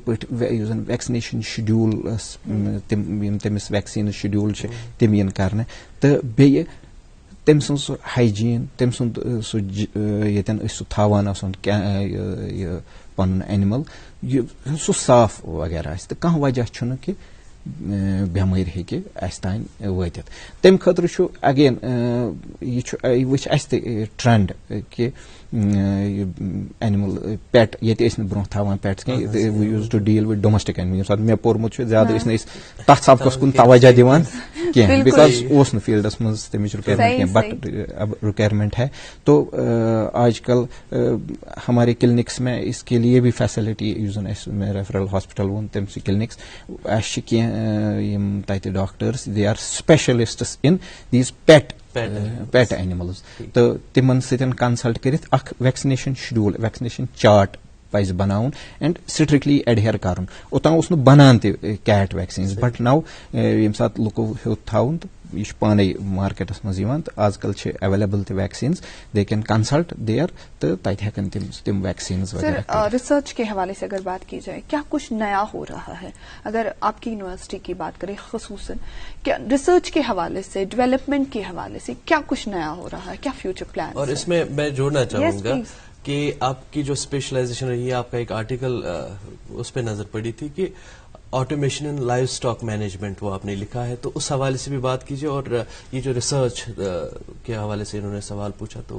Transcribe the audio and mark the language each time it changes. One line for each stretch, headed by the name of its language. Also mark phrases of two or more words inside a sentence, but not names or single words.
Kashmiri: پٲٹھۍ یُس زن
English: vaccination schedules
Kashmiri: تِم یِم تٔمِس
English: vaccine schedule
Kashmiri: چھِ تِم یِن کرنہٕ تہٕ بیٚیہِ تٔمۍ سُنٛد سُہ ہایجیٖن تٔمۍ سُنٛد سُہ ییٚتٮ۪ن أسۍ سُہ تھاوان آسان یہِ پنُن اینمل سُہ صاف وغیرہ آسہِ تہٕ کانٛہہ وجہ چھُنہٕ کہِ بٮ۪مٲرۍ ہیٚکہِ اَسہِ تانۍ وٲتِتھ تمہِ خٲطرٕ چھُ اگین یہِ وٕچھ اَسہِ تہِ ٹرینڈ کہِ
English: animal pet
Kashmiri: ییٚتہِ ٲسۍ نہٕ برونٛہہ تھاوان پیٹس کینٛہہ
English: we used to deal with domestic animal
Kashmiri: ییٚمہِ ساتہٕ مےٚ پوٚرمُت چھُ زیادٕ ٲسۍ نہٕ أسۍ تتھ سبقس کُن توجہ دِوان کینٛہہ بِکاز اوس نہٕ فیٖلڈس منٛز تمِچ رِکوایرمنٹ کینٛہہ بٹ
Urdu: اب رِکوایرمنٹ ہے تو آج کل ہمارے کلینکس میں اس کے لیے بھی فیسلٹی
Kashmiri: یُس زن اَسہِ مےٚ
English: referral hospital
Kashmiri: ووٚن تٔمۍ سٕے کلینکس اَسہِ چھِ کینٛہہ یِم تتہِ ڈاکٹرس
English: they are specialists in these pet animals
Kashmiri: تہٕ تِمن سۭتۍ کنسلٹ کٔرِتھ اکھ
English: vaccination schedule vaccination chart
Kashmiri: پزِ بناوُن
English: and strictly adhere
Kashmiri: کرُن اوٚتام اوس نہٕ بنان تہِ
English: cat vaccines but now
Kashmiri: ییٚمہِ ساتہٕ لُکو ہیوٚت تھاوُن تہٕ یہ پانے مارکیٹس منٛز یِوان تہٕ آز کل چھِ اویلیبل تہِ ویکسیٖنز
English: they can consult there
Kashmiri: تہٕ تتہِ ہیٚکن تِم ویکسیٖنز وغیرہ.
Urdu: ریسرچ کے حوالے سے اگر بات کی جائے کیا کچھ نیا ہو رہا ہے اگر آپ کی یونیورسٹی کی بات کریں خصوصاً کیا ریسرچ کے حوالے سے ڈیولپمنٹ کے حوالے سے کیا کچھ نیا ہو رہا ہے کیا
English: future plan?
Urdu: اور اس میں جوڑنا چاہوں گا کہ آپ کی جو اسپیشلائزیشن رہی ہے آپ کا ایک آرٹیکل اس پہ نظر پڑی تھی کہ
English: automation in livestock management
Urdu: وہ آپ نے لکھا ہے تو اس حوالے سے بھی بات کیجیے اور یہ جو ریسرچ کے حوالے سے انہوں نے سوال پوچھا تو